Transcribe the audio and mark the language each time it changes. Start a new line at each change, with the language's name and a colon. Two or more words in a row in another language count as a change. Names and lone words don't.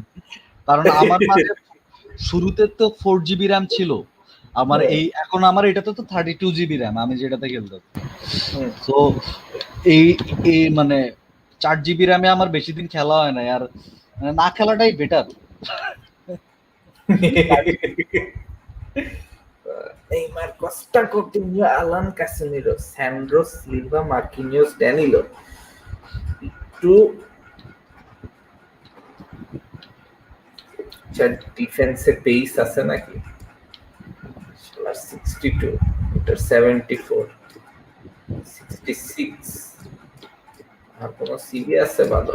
Bangla: কারণ আমার মাঝে শুরুতে তো 4 GB র্যাম ছিল, আমার এই এখন আমার এটাতে তো 32 GB র্যাম, আমি যেটাতে খেলতাম। তো এই মানে 4 GB র্যামে আমার বেশি দিন খেলা হয় না, আর না খেলাটাই বেটার। Neymar, Costa, Coutinho, Alan, Casemiro, Sandro, Silva, Marquinhos, Danilo. একটু ডিফেন্সে পেস আছে নাকি? 62, এটা 74, 66, আর কোন সিবি আছে ভালো?